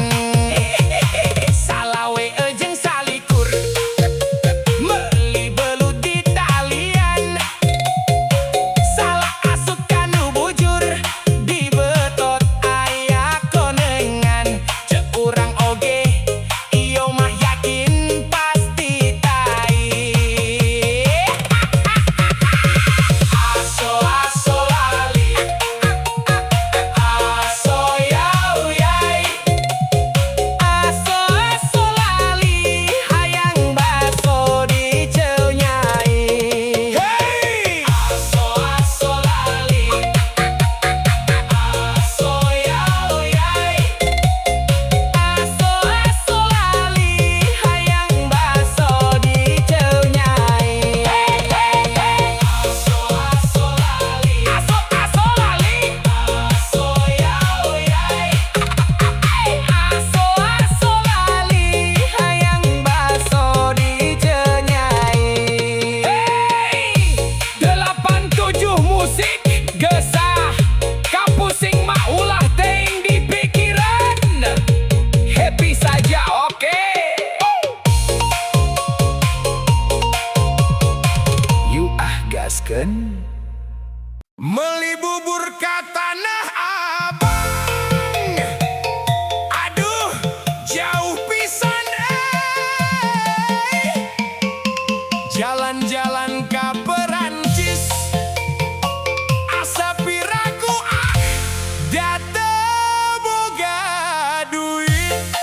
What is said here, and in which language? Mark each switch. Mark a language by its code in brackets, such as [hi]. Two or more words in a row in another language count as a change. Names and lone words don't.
[su] Salawe ejeng salikur, meli belut di talian. Salah asup kanu bujur, di betot aya konengan. Cek urang oge, iyo mah yakin pasti tai. Aso aso lali, aso yao yai. Aso aso lali, hayang baso di jeu nyai. Aso aso lali, aso yao yai. Aso aso lali, hayang baso di jeu nyai. Aso aso lali, aso aso lali, aso yao yai. Aso aso lali, hayang baso di jeu nyai. 87 musik gesah, kapusing mah ulah teing di pikiran. [id] Happy saja oke. [su] You gaskeun. Meli bubur ka Tanah Abang, aduh jauh pisan jalan-jalan ka Perancis, asa piraku da teu boga duit.